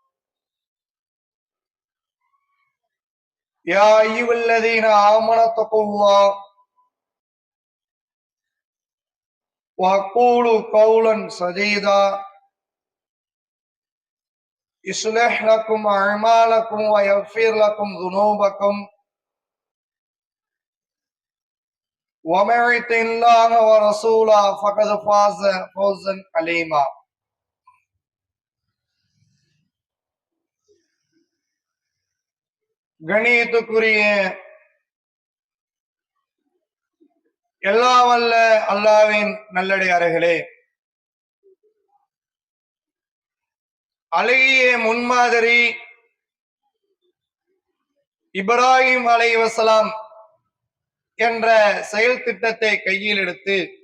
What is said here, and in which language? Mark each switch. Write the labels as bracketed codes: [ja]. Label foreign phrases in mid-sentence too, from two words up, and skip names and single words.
[ar] يا أيها الذين آمنوا اتقوا الله وقولوا قولا سديدا يصلح لكم أعمالكم ويغفر لكم ذنوبكم ومن يطع الله ورسوله فقد فاز فوزا عظيما. [ta] கணியத்துக்குரிய எல்லா வல்ல அல்லாஹ்வின் நல்லடியார்களே, அழகிய முன்மாதிரி இப்ராஹிம் அலைஹிஸ்ஸலாம் என்ற செயல் திட்டத்தை கையில் எடுத்து